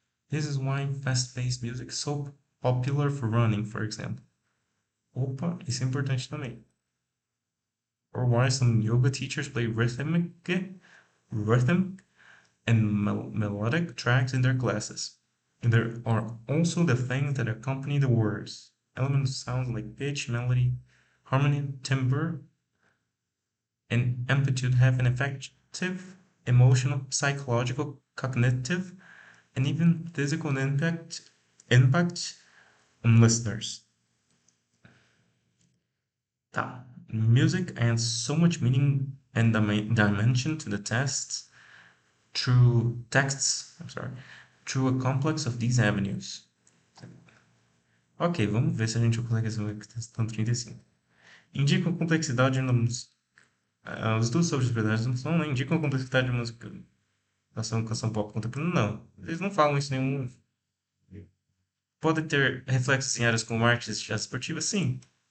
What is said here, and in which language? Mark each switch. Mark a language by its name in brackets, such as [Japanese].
[English] This is why fast-paced music is so popular for running, for example. [Portuguese] Opa, isso é importante também. [English] Or why some yoga teachers play rhythm and melodic tracks in their classes. And there are also the things that accompany the words. Elements sounds like pitch, melody, harmony, timbre, and amplitude have an effective emotional, psychological, cognitive, and even physical impact on listeners. [Portuguese] Tá. [English] Music adds so much meaning and dimension to the through a complex of these avenues. [Portuguese] Ok, vamos ver se a gente consegue resolver a questão 35. Indicam complexidade nos. Os estudos sobre as propriedades do som não indicam a complexidade de música. Canção pop contemporânea, não. Eles não falam isso em nenhum. Pode ter reflexos em áreas como artes e esportivas? Sim.